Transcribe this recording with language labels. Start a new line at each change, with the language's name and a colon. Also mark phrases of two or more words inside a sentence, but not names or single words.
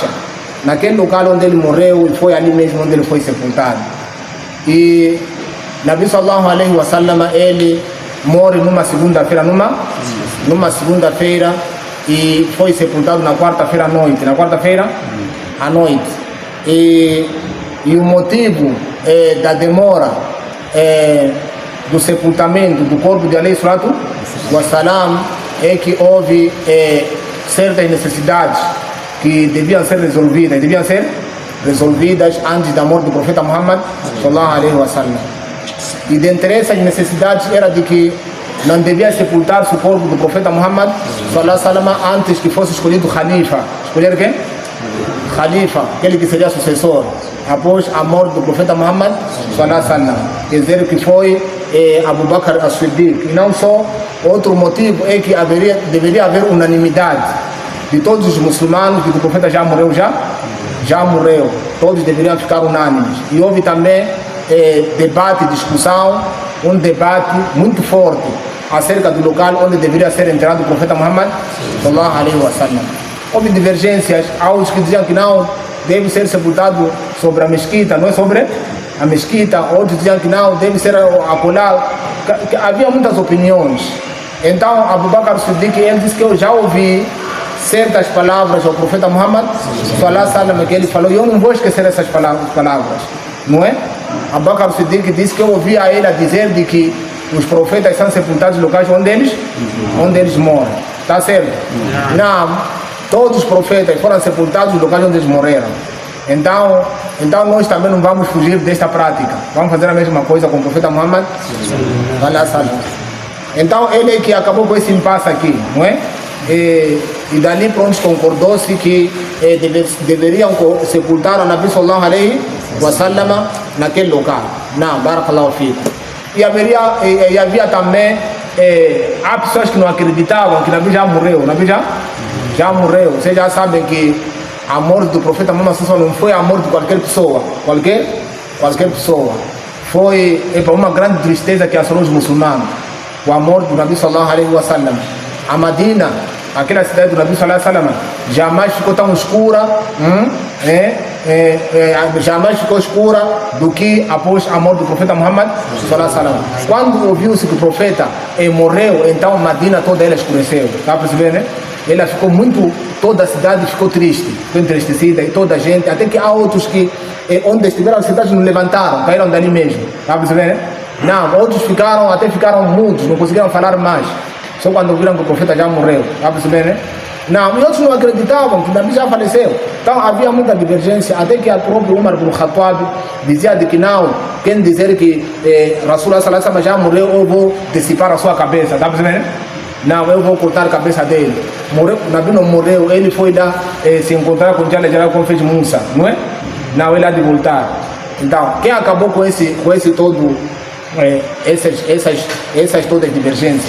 Portuguese: Naquele local onde ele morreu, foi ali mesmo onde ele foi sepultado. E Nabi
Arabic: صلى الله عليه وسلم
Portuguese: ele morre numa segunda-feira, e foi sepultado na quarta-feira à noite. E o motivo da demora do sepultamento do corpo de
Arabic: عليه الصلاة والسلام
Portuguese: é que houve certas necessidades que deviam ser resolvidas antes da morte do profeta Muhammad
Arabic: صلى الله عليه وسلم.
Portuguese: E dentre essas necessidades era de que não devia sepultar-se o corpo do profeta Muhammad
Arabic: صلى الله عليه وسلم
Portuguese: antes que fosse escolhido Khalifa. Escolher quem? Khalifa, aquele que seria sucessor após a morte do profeta Muhammad
Arabic: صلى الله عليه وسلم.
Portuguese: Quer dizer que foi Abu Bakr as-Siddiq. E não só, outro motivo é que deveria haver unanimidade de todos os muçulmanos, que o profeta já morreu, todos deveriam ficar unânimes. E houve também debate, discussão, um debate muito forte acerca do local onde deveria ser enterrado o profeta Muhammad
Arabic: صلى الله عليه وسلم.
Portuguese: Houve divergências, há os que diziam que não, deve ser sepultado sobre a mesquita, não é sobre a mesquita. Outros diziam que não, deve ser acolado. Havia muitas opiniões. Então Abu Bakr as-Siddiq, ele disse que eu já ouvi certas palavras ao profeta Muhammad
Arabic: صلى الله عليه وسلم
Portuguese: que ele falou, e eu não vou esquecer essas palavras, não é? Abu Bakr as-Siddiq disse que eu ouvi a ele dizer de que os profetas são sepultados em locais onde eles moram. Está certo? Não, todos os profetas foram sepultados em locais onde eles morreram. Então nós também não vamos fugir desta prática. Vamos fazer a mesma coisa com o profeta Muhammad. Então ele é que acabou com esse impasse aqui, não é? E dali pronto concordou-se que deveriam sepultar o Nabi
Arabic: صلى الله عليه وسلم
Portuguese: naquele local. Não,
Arabic: بارك الله فيكم.
Portuguese: E havia também há pessoas que não acreditavam que o Nabi já morreu. O Nabi já morreu. Vocês já sabem que a morte do profeta Muhammad não foi a morte de qualquer pessoa. Qualquer pessoa. Foi uma grande tristeza que assolou os muçulmanos. A morte do Nabi
Arabic: صلى الله عليه وسلم.
Portuguese: A Madina, aquela cidade do Nabi
Arabic: صلى الله عليه وسلم,
Portuguese: jamais ficou tão escura, jamais ficou escura do que após a morte do profeta Muhammad
Arabic: صلى الله عليه وسلم.
Portuguese: Quando ouviu-se que o profeta morreu, então a Madina toda ela escureceu. Está percebendo, né? Ela ficou toda a cidade ficou triste, ficou entristecida, e toda a gente, até que há outros que, onde estiveram as cidades não levantaram, caíram dali mesmo. Está percebendo, né? Não, outros ficaram mudos, não conseguiram falar mais. Só quando viram que o profeta já morreu. Está percebendo, né? Não, e outros não acreditavam que o Nabi já faleceu. Então havia muita divergência, até que a próprio Umar ibn Khattab dizia de que não, quem dizer que
Arabic: رسول الله صلى الله عليه وسلم
Portuguese: já morreu, eu vou dissipar a sua cabeça. Está percebendo? Não, eu vou cortar a cabeça dele. O Nabi não morreu, ele foi lá se encontrar com
Arabic: جل جلال
Portuguese: como fez Musa, não é? Não, ele há de voltar. Então, quem acabou com esse todo, essas todas divergências?